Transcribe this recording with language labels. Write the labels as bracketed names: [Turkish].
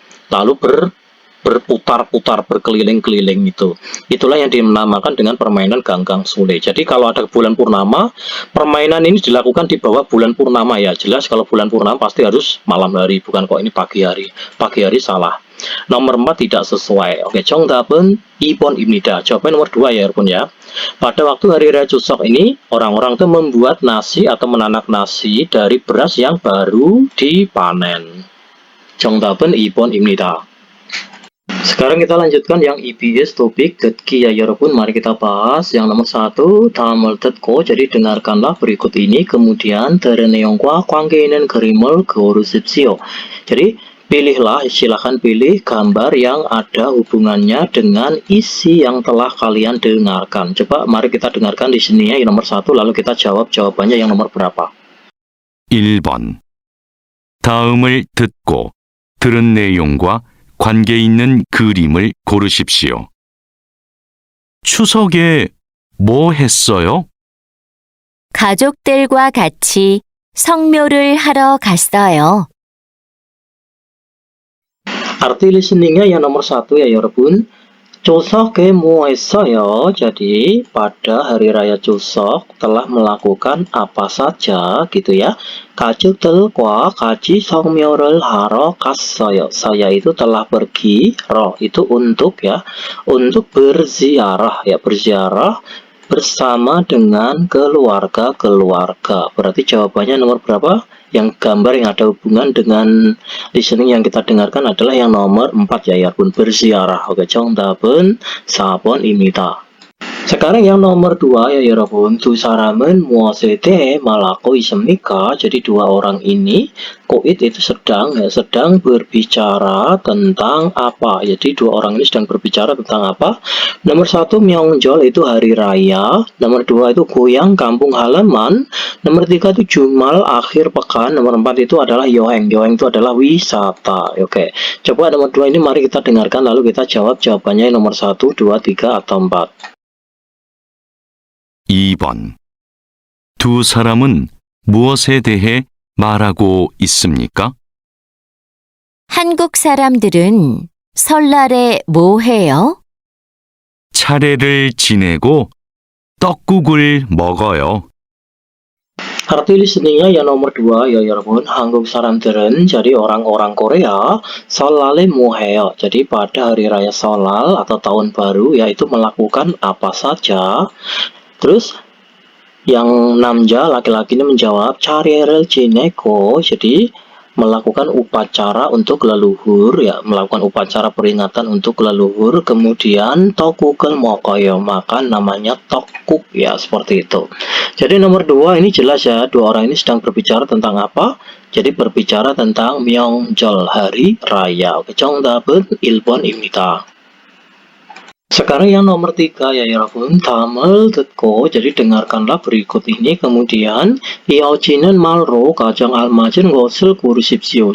[Indonesian] Lalu berputar-putar, berkeliling-keliling itu. Itulah yang dinamakan dengan permainan ganggang sule. Jadi kalau ada bulan purnama, permainan ini dilakukan di bawah bulan purnama ya. Jelas kalau bulan purnama pasti harus malam hari, bukan kok ini pagi hari. Pagi hari salah. Nomor 4 tidak sesuai. [Korean] Oke, 정답은 2번입니다. [Indonesian] Jawaban nomor 2 ya, Pun ya. Pada waktu hari raya Chuseok ini, orang-orang itu membuat nasi atau menanak nasi dari beras yang baru dipanen. [Korean] 정답은 2번입니다. [Indonesian] Sekarang kita lanjutkan yang EBS topik 듣기 ya 여러분. Mari kita bahas yang nomor 1, [Korean] 다음을 듣고. [Indonesian] Jadi dengarkanlah berikut ini, kemudian [Korean] 들은 내용과 관계 있는 그림을 고르십시오. [Indonesian] Jadi pilihlah, silakan pilih gambar yang ada hubungannya dengan isi yang telah kalian dengarkan. Coba mari kita dengarkan di sini ya, yang nomor 1, lalu kita jawab jawabannya yang nomor berapa. [Korean] 1번. 다음을 듣고 들은 내용과 관계 있는 그림을 고르십시오. 추석에 뭐 했어요? 가족들과 같이 성묘를 하러 갔어요. [Indonesian] Arti listeningnya yang nomor 1 ya 여러분. [Korean] Chuseok에 뭐 했어요? [Indonesian] Jadi pada hari raya Chuseok telah melakukan apa saja gitu ya. [Korean] 가족들과 같이 성묘를 하러 갔어요. [Indonesian] Saya itu telah pergi, ro itu untuk ya, untuk berziarah ya, berziarah bersama dengan keluarga-keluarga. Berarti jawabannya nomor berapa? Yang gambar yang ada hubungan dengan listening yang kita dengarkan adalah yang nomor 4 ya, 여러분. berziarah. [Korean] Oke, 정답은 4번입니다. [Indonesian] Sekarang yang nomor 2 ya 여러분. [Korean] 두 사람은 무엇에 대해 말하고 있습니까? [Indonesian] Jadi dua orang ini, koit itu sedang berbicara tentang apa? Jadi dua orang ini sedang berbicara tentang apa? Nomor 1 명절 itu hari raya. Nomor 2 itu goyang kampung halaman. Nomor 3 itu jumal akhir pekan. Nomor 4 itu adalah 여행. 여행 itu adalah wisata. Oke. Coba nomor 2 ini mari kita dengarkan lalu kita jawab jawabannya nomor 1, 2, 3 atau 4. [Korean] 2번. 두 사람은 무엇에 대해 말하고 있습니까? 한국 사람들은 설날에 뭐 해요? 차례를 지내고 떡국을 먹어요. [Indonesian] Arti listeningnya yang nomor 2 ya 여러분. [Korean] 한국 사람들은 [Indonesian] jadi orang-orang Korea [Korean] 설날에 뭐 해요? [Indonesian] Jadi pada hari raya Solal atau tahun baru yaitu melakukan apa saja. Terus yang namja laki-laki ini menjawab [Korean] 차례를 지내고, [Indonesian] jadi melakukan upacara untuk leluhur ya, melakukan upacara peringatan untuk leluhur. Kemudian [Korean] 떡국을 먹어요, [Indonesian] makan namanya 떡국 ya, seperti itu. Jadi nomor 2 ini jelas ya, dua orang ini sedang berbicara tentang apa? Jadi berbicara tentang 명절, hari raya. [Korean] Oke, 정답은 1번입니다. [Indonesian] Sekarang yang nomor 3 ya 여러분, [Korean] 다음을 듣고, [Indonesian] jadi dengarkanlah berikut ini. [Korean] Kemudian 이어지는 말로 가장 알맞은 것을 고르십시오.